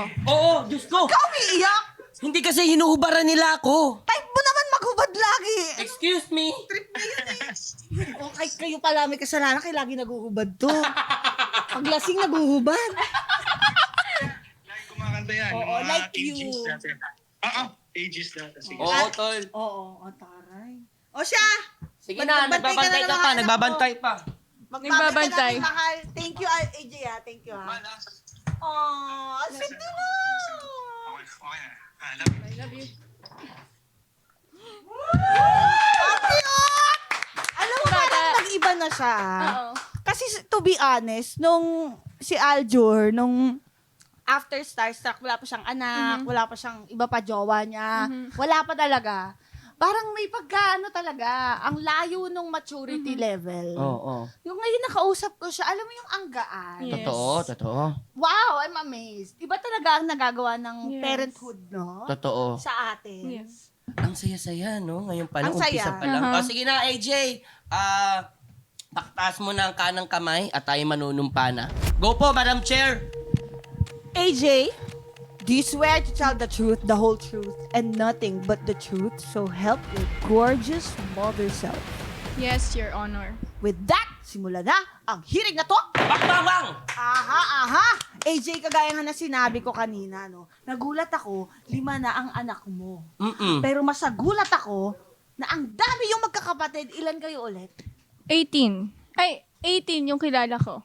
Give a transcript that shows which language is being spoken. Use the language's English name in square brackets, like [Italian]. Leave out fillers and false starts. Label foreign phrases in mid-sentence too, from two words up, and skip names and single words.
[Filipino] Oo, Diyos ko. Ikaw umiiyak? Hindi kasi hinuhubaran nila ako. Type mo naman maghubad lagi. [English] Excuse me. [Filipino] O, kahit kayo pala may kasalanan, kayo lagi naguhubad to. Pag lasing, naguhubad. Like kumakanta yan. Oo, yung mga [English] like ages you. [Filipino] natin. Ages natin. Sige. Oo, tol. Oo, taray. O siya! Sige na, nagbabantay ka pa, nagbabantay pa. Nagbabantay. Ka na, mahal. [English] Thank you, AJ, ha. Thank you, ha. Oh, sweet mo! Okay na. Love you. I love you. [Filipino] Alam mo, parang nag-iba na siya. Oo. Kasi [English] to be honest, [Filipino] nung si Aljur, nung after Starstruck, wala pa siyang anak, wala pa siyang iba pa jowa niya, wala pa talaga. Parang may pagkaano talaga, ang layo nung maturity level. Oo. Yung ngayon nakausap ko siya, alam mo yung anggaan. [English] Yes. [Filipino] Totoo. [English] Wow, I'm amazed. [Filipino] Iba talaga ang nagagawa ng [English] Yes. parenthood, no? [Filipino] Totoo. Sa atin. [English] Yes. [Filipino] Ang saya-saya, no? Ngayon pa lang, Ang saya. umpisa pa lang. Uh-huh. O, sige na, AJ. Paktaas mo na ang kanang kamay at tayo manunumpa na. Go po, Madam Chair. [English] AJ, do you swear to tell the truth, the whole truth, and nothing but the truth, so help your gorgeous mother self? Yes, Your Honor. With that, [Filipino] simula na ang hearing na to. Bakbang! Aha. AJ, kagaya nga na sinabi ko kanina, no? Nagulat ako, 5 na ang anak mo. Pero masagulat ako na ang dami yung magkakapatid. Ilan kayo ulit? 18. Ay, 18 yung kilala ko.